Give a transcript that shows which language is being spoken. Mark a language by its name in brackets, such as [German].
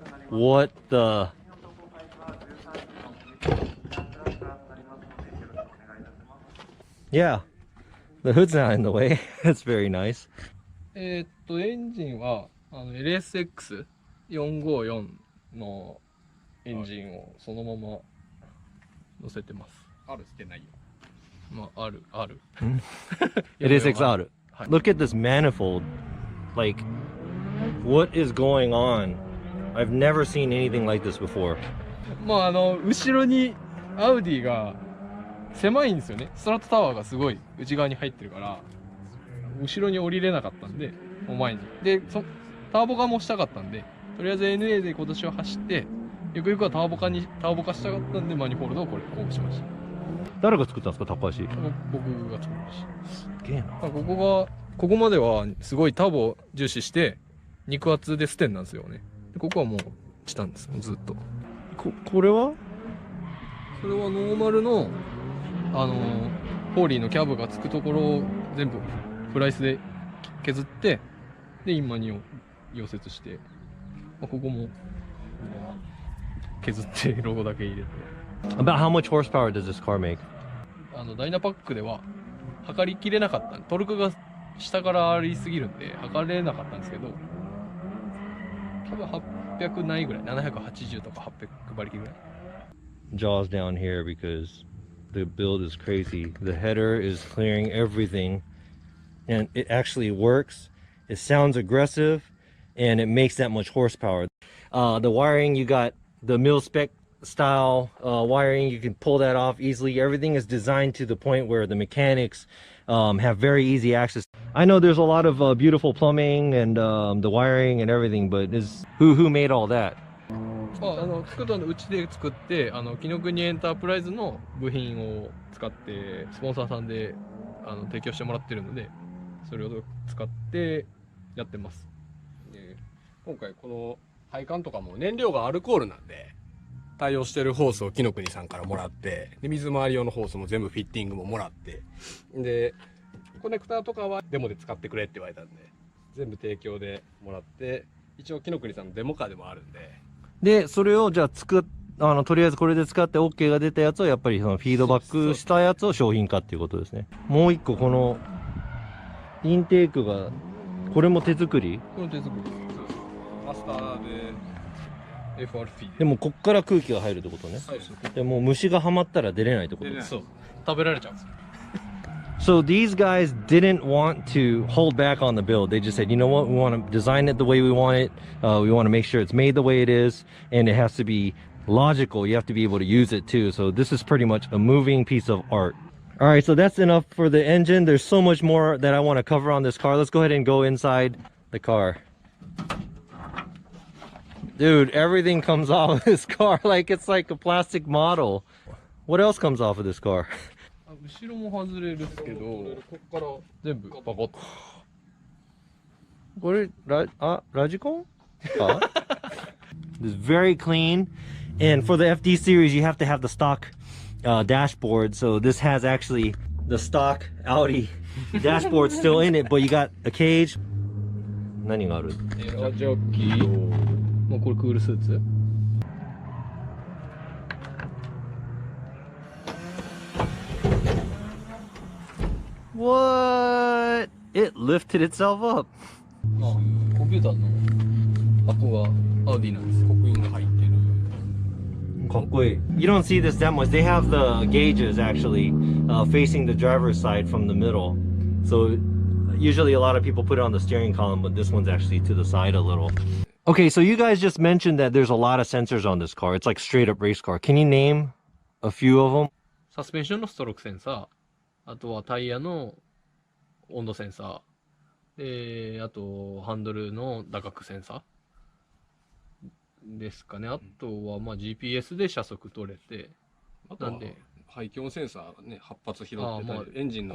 [English] What the? Yeah, the hood's not in the way. That's very nice. [Japanese] エンジンはLSX454 のエンジンをそのまま乗せてます。ある捨てないよ。まあある。 LSX ある。 [English] Look at this manifold. Like, what is going on? I've never seen anything like this before. [Japanese] まあ後ろにアウディが狭いんですよね。ストラットタワーがすごい内側に入ってるから後ろに降りれなかったんで、もう前にでターボ化もしたかったんで、とりあえず NA で今年は走って、ゆくゆくはターボ化したかったんでマニフォールドをこうしました。誰が作ったんですか、高橋？僕が作りました。すげえな。ここまではすごいターボを重視して肉厚でステンなんですよね。でここはもうチタンです、ずっと。これは？それはノーマルのホーリーのキャブがつくところを全部フライスで削って、で今に溶接して、ここも削ってロゴだけ入れて。 [English] About how much horsepower does this car make? [Japanese] ダイナパックでは測りきれなかった。トルクが下からありすぎるんで測れなかったんですけど、多分800ないぐらい、780とか800馬力ぐらい。 [English] Jaws down here because the build is crazy. The header is clearing everything, and it actually works. It sounds aggressive, and it makes that much horsepower. The wiring, you got the mil spec style wiring. You can pull that off easily. Everything is designed to the point where the mechanics have very easy access. I know there's a lot of beautiful plumbing and the wiring and everything, but who made all that? [Japanese] 作ったのうちで作って、紀ノ国エンタープライズの部品を使ってスポンサーさんで提供してもらってるので、それを使ってやってます。で今回この配管とかも燃料がアルコールなんで、対応してるホースを紀ノ国さんからもらって、で水回り用のホースも全部フィッティングももらって、でコネクターとかはデモで使ってくれって言われたんで全部提供でもらって、一応紀ノ国さんのデモカーでもあるんで。でそれをじゃあとりあえずこれで使って OK が出たやつをやっぱりそのフィードバックしたやつを商品化っていうことですね。もう一個このインテークがこれも手作り？これ手作り。マスターで FRP でもこっから空気が入るってことね。でも虫がはまったら出れないってこと。そう、食べられちゃうんですよ。 [English] So these guys didn't want to hold back on the build. They just said, you know what, we want to design it the way we want it. We want to make sure it's made the way it is, and it has to be logical. You have to be able to use it too. So this is pretty much a moving piece of art. All right, so that's enough for the engine. There's so much more that I want to cover on this car. Let's go ahead and go inside the car. Dude, everything comes off of this car like it's like a plastic model. What else comes off of this car? [Japanese] 後ろも外れるっすけど、ここから全部バコッと。これラジコンか? [English] It's very clean, and for the FD series you have to have the stock dashboard. So this has actually the stock Audi dashboard still in it, but you got a cage. [Japanese] 何がある? ジョッキー。もうこれクールスーツ。 [English] What? It lifted itself up. [Japanese] コンピューターの箱がアウディなんです。刻印が入ってる。かっこいい. [English] You don't see this that much. They have the gauges actually facing the driver's side from the middle. So usually a lot of people put it on the steering column, but this one's actually to the side a little. Okay, so you guys just mentioned that there's a lot of sensors on this car. It's like straight up race car. Can you name a few of them? [Japanese] サスペンションのストロークセンサー、あとはタイヤの温度センサー、で、あとハンドルの打角センサーですかね。あとはまあ GPS で車速取れて、あとは排気音センサーがね、8発拾ってたり、エンジンの